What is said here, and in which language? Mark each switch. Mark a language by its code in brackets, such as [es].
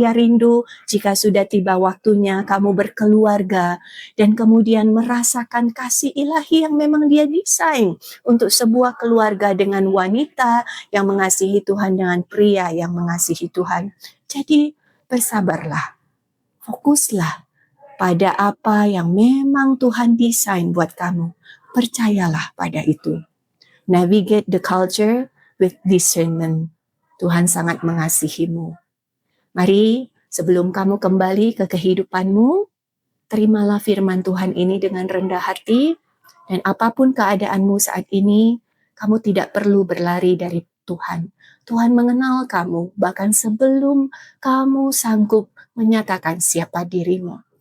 [id] Ia rindu jika sudah tiba waktunya kamu berkeluarga dan kemudian merasakan kasih ilahi yang memang dia desain untuk sebuah keluarga dengan wanita yang mengasihi Tuhan dengan pria yang mengasihi Tuhan. Jadi bersabarlah, fokuslah pada apa yang memang Tuhan desain buat kamu. Percayalah pada itu. [en] Navigate the culture with discernment. [id] Tuhan sangat mengasihimu. Mari sebelum kamu kembali ke kehidupanmu, terimalah firman Tuhan ini dengan rendah hati, dan apapun keadaanmu saat ini, kamu tidak perlu berlari dari Tuhan. Tuhan mengenal kamu, bahkan sebelum kamu sanggup menyatakan siapa dirimu.